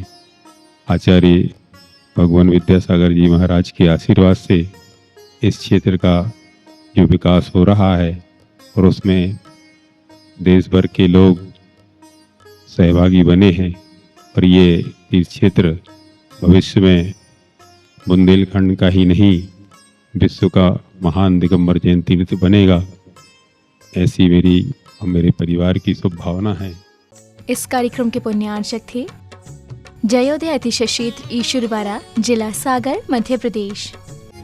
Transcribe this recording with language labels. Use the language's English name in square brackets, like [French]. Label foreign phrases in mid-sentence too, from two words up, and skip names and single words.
[Hindi] आचार्य भगवान विद्यासागर जी महाराज के आशीर्वाद से इस क्षेत्र का जो विकास हो रहा है और उसमें देश भर के लोग सहभागी बने हैं और ये तीर्थ क्षेत्र भविष्य में बुंदेलखंड का ही नहीं विश्व का महान दिगंबर जैन तीर्थ बनेगा, ऐसी मेरी और मेरे परिवार की शुभ भावना है। इस कार्यक्रम के पुण्यार्चक थे जयोदय अतिशय क्षेत्र ईश्वरवारा, जिला सागर, मध्य प्रदेश।